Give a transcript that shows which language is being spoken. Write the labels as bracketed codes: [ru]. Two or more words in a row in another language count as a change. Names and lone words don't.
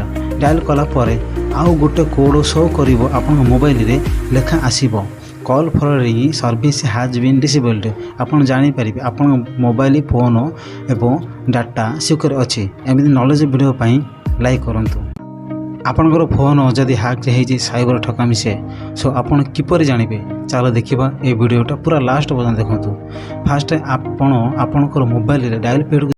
[or] ଡାଏଲ୍ କଲା ପରେ ଆଉ ଗୋଟେ କୋଡ଼ ଶୋ କରିବ ଆପଣଙ୍କ ମୋବାଇଲରେ, ଲେଖା ଆସିବ [en] call forwarding service has been disabled. [or] ଆପଣ ଜାଣିପାରିବେ ଆପଣଙ୍କ [en] mobile phone [or] ଏବଂ ଡାଟା ସିକ୍ୟୁର ଅଛି। ଏମିତି [en] knowledge video [or] ପାଇଁ ଲାଇକ୍ କରନ୍ତୁ। ଆପଣଙ୍କର ଫୋନ୍ ଯଦି ହ୍ୟାକ୍ ହେଇଛି ସାଇବର ଠକାମି ସୋ ଆପଣ କିପରି ଜାଣିବେ ଚାଲ ଦେଖିବା ଏଇ ଭିଡିଓଟା ପୁରା ଲାଷ୍ଟ ପର୍ଯ୍ୟନ୍ତ ଦେଖନ୍ତୁ। ফার্স্ট ଆପଣ ଆପଣଙ୍କର ମୋବାଇଲରେ ଡାଏଲ୍ ପ୍ୟାଡକୁ